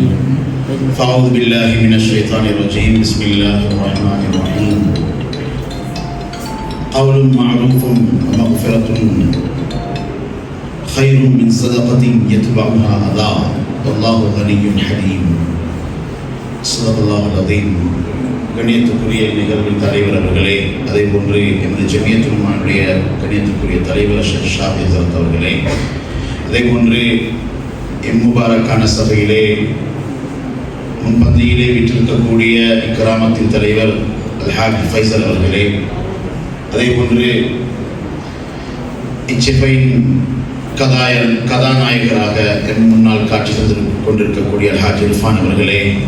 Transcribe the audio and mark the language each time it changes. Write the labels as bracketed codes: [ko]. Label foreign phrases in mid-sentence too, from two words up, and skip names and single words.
[ar] فأعوذ بالله من الشيطان الرجيم بسم الله الرحمن الرحيم. قول معروف ومغفرة خير من صدقة يتبعها أذى. والله غني حليم. صدق الله العظيم. [ta] கண்ணியத்துக்குரிய நிகழ்வில் தலைவர் அவர்களே, அதே போன்று எமது ஜமியத்துல் உலமாவுடைய கண்ணியத்துக்குரிய தலைவர் ஷேக் ஷாஃபி ஹஸரத் அவர்களே, அதே போன்று முபாரக்கான சபையிலே முன்பந்தியிலே வீற்றிருக்கக்கூடிய இக்கிராமத்தின் தலைவர் அல்ஹாஜ் ஃபைசல் அவர்களே, அதே போன்று இச்சபையின் கதாநாயகராக என் முன்னால் காட்சி தந்து கொண்டிருக்கக்கூடிய அல்ஹாஜ் இர்ஃபான் அவர்களே,